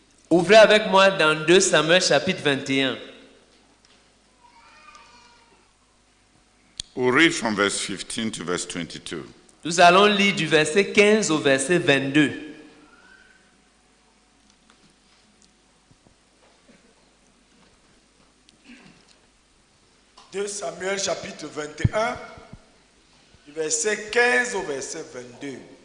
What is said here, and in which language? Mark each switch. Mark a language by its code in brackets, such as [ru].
[fr] Ouvrez avec moi dans 2 Samuel chapitre 21. [en] We'll read from verse 15 to verse 22. [fr] Nous allons lire du verset 15 au verset 22. « 2 Samuel chapitre 21, du verset 15 au verset 22.